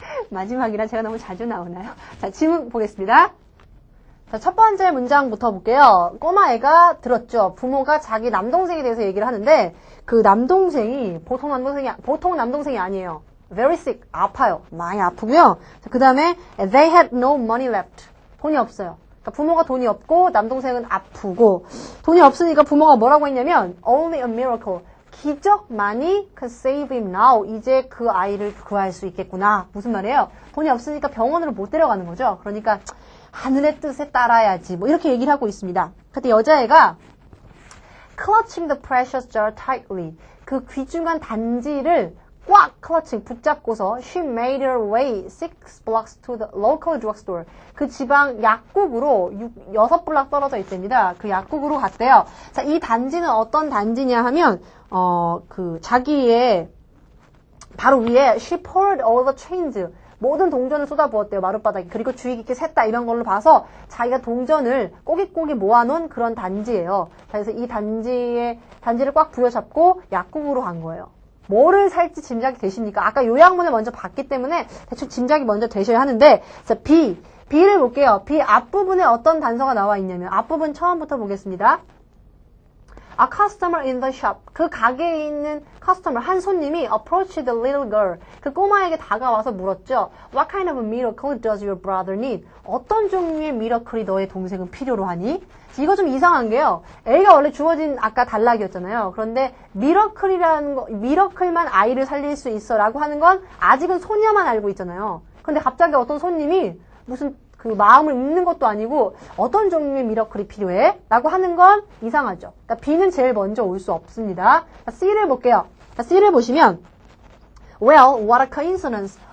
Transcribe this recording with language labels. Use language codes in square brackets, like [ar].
[ko] 마지막이라 제가 너무 자주 나오나요? 자, 질문 보겠습니다. 자, 첫 번째 문장부터 볼게요. 꼬마애가 들었죠. 부모가 자기 남동생에 대해서 얘기를 하는데 그 남동생이 보통 남동생이 아니에요. [en] Very sick. [ko] 아파요. 많이 아프고요. 그 다음에 [en] they had no money left. [ko] 돈이 없어요. 그러니까 부모가 돈이 없고 남동생은 아프고 돈이 없으니까 부모가 뭐라고 했냐면 [en] only a miracle. [ko] 기적만이 [en] could save him now. [ko] 이제 그 아이를 구할 수 있겠구나. 무슨 말이에요? 돈이 없으니까 병원으로 못 데려가는 거죠. 그러니까 하늘의 뜻에 따라야지. 뭐 이렇게 얘기를 하고 있습니다. 그때 여자애가 [en] clutching the precious jar tightly. [ko] 그 귀중한 단지를 꽉 [en] clutching [ko] 붙잡고서 [en] she made her way 6 blocks to the local drugstore. [ko] 그 지방 약국으로 6블락 떨어져 있답니다. 그 약국으로 갔대요. 자, 이 단지는 어떤 단지냐 하면 그 자기의 바로 위에 [en] she poured all the change. [ko] 모든 동전을 쏟아부었대요. 마룻바닥에. 그리고 주의 깊게 샜다. 이런 걸로 봐서 자기가 동전을 꼬깃꼬깃 모아놓은 그런 단지예요. 그래서 이 단지를 꽉 부여잡고 약국으로 간 거예요. 뭐를 살지 짐작이 되십니까? 아까 요약문을 먼저 봤기 때문에 대충 짐작이 먼저 되셔야 하는데, 자, B를 볼게요. B 앞부분에 어떤 단서가 나와 있냐면, 앞부분 처음부터 보겠습니다. [en] A customer in the shop. [ko] 그 가게에 있는 [en] customer, [ko] 한 손님이 [en] approached the little girl. [ko] 그 꼬마에게 다가와서 물었죠. [en] What kind of miracle does your brother need? [ko] 어떤 종류의 미러클이 너의 동생은 필요로 하니? 이거 좀 이상한 게요. A가 원래 주어진 아까 단락이었잖아요. 그런데 미러클만 아이를 살릴 수 있어 라고 하는 건 아직은 소녀만 알고 있잖아요. 근데 갑자기 어떤 손님이 무슨 그 마음을 읽는 것도 아니고 어떤 종류의 미러클이 필요해? 라고 하는 건 이상하죠. 그러니까 B는 제일 먼저 올 수 없습니다. C를 볼게요. C를 보시면 [en] Well, what a coincidence.